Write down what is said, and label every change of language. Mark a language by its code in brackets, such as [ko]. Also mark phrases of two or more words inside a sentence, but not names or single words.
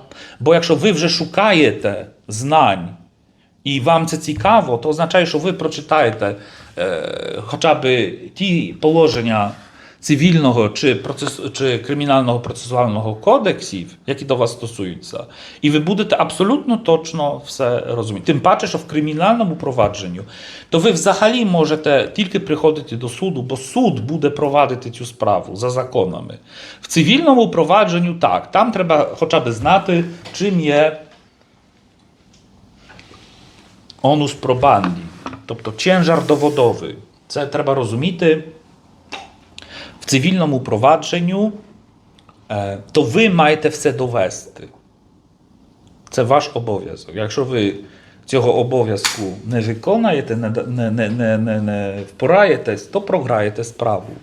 [uk] Бо якщо ви вже шукаєте знань, і вам це цікаво, то означає, що ви прочитаєте хоча б ті положення цивільного чи кримінального процесуального кодексів, які до вас стосуються, і ви будете абсолютно точно все розуміти. Тим паче, що в кримінальному провадженню, то ви взагалі можете тільки приходити до суду, бо суд буде провадити цю справу за законами. В цивільному провадженню так, там треба хоча б знати, чим є [la] onus probandi, [uk] тобто [pl] ciężar dowodowy. [uk] Це треба розуміти. В цивільному провадженню то ви маєте все довести. Це ваш обов'язок. Якщо ви цього обов'язку не виконаєте, не впораєтесь, то програєте справу.